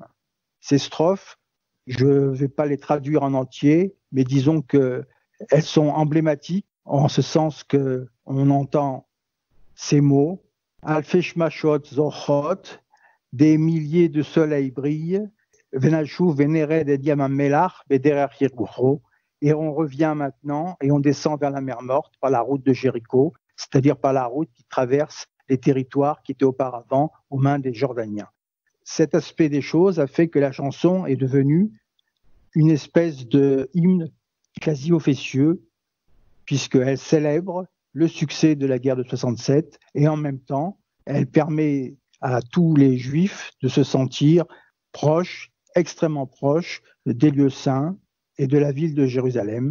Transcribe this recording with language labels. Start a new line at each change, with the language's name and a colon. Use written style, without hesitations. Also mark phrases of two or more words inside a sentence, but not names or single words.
French: Ces strophes, je ne vais pas les traduire en entier, mais disons qu'elles sont emblématiques en ce sens qu'on entend ces mots «
Hebrew: אלפי שמשות זורחות
French: » des milliers de soleils brillent,
Hebrew: ונשוב ונרד את ים מלח בדרך יריחו,
French: et on revient maintenant et on descend vers la mer Morte par la route de Jéricho, c'est-à-dire par la route qui traverse les territoires qui étaient auparavant aux mains des Jordaniens. Cet aspect des choses a fait que la chanson est devenue une espèce de hymne quasi officieux, puisqu'elle célèbre le succès de la guerre de 67 et en même temps, elle permet à tous les Juifs de se sentir proches, extrêmement proches des lieux saints et de la ville de Jérusalem.